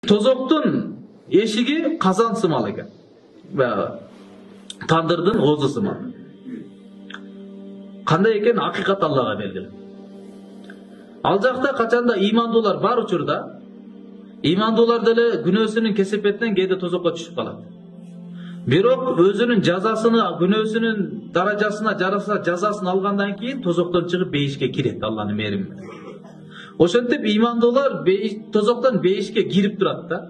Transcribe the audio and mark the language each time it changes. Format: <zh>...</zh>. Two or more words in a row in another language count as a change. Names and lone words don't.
<ky>Тозоктун эшиги казан сымал экен. Тандырдын өзү сымал. Кандай экен акыйкат Аллага белгилүү. Ал жакта качанда имандуулар бар учурда, имандуулар деле күнөөсүнүн кесепетинен кээде тозокко түшүп калат. Бирок өзүнүн жазасыны, күнөөсүнүн даражасына жараса жазасын алгандан кийин тозоктон чыгып бейишке кирет Алланын мээрими менен. Ошентип имандуулар тозоктон бейишке кирип турат да.</ky>